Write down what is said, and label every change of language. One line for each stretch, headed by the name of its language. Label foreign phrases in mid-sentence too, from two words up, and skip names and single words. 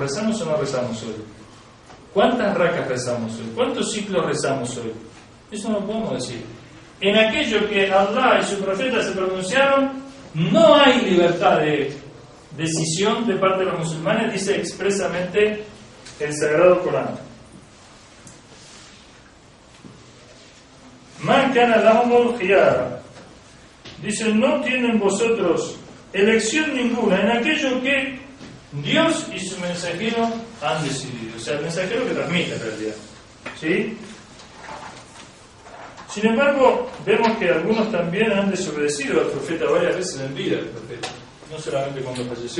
Spanish: ¿Rezamos o no rezamos hoy? ¿Cuántas racas rezamos hoy? ¿Cuántos ciclos rezamos hoy? Eso no podemos decir. En aquello que Allah y su profeta se pronunciaron, no hay libertad de decisión de parte de los musulmanes, dice expresamente el Sagrado Corán.
Arabic: من كان لهم الخيرة.
Spanish: Dice, no tienen vosotros elección ninguna en aquello que Dios y su mensajero han decidido. O sea, el mensajero que transmite en realidad. ¿Sí? Sin embargo, vemos que algunos también han desobedecido al profeta varias veces en vida, el profeta, no solamente cuando falleció.